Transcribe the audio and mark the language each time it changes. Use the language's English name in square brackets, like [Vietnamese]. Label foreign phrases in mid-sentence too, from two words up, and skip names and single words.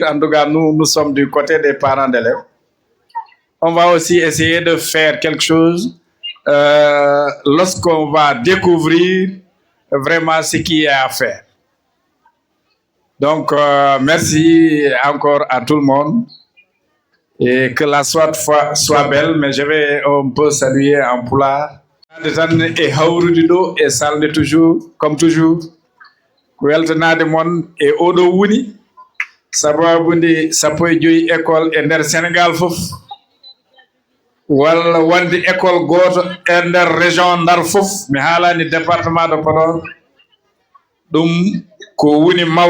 [French] En tout cas, nous sommes du côté des parents d'élèves. On va aussi essayer de faire quelque chose lorsqu'on va découvrir vraiment ce qui est à faire. Donc, merci encore à tout le monde et que la soirée soit belle. Mais je vais un peu saluer en pulaar. [Fula] Et hawrude ɗo e salde toujours [French] comme toujours [Fula] weltanade mon e oɗo woni sababude 15 école e nder Sénégal fof walla wonde école goto e nder région Ndar fof mi haalani [French] département de Podor [Fula] ɗum ko woni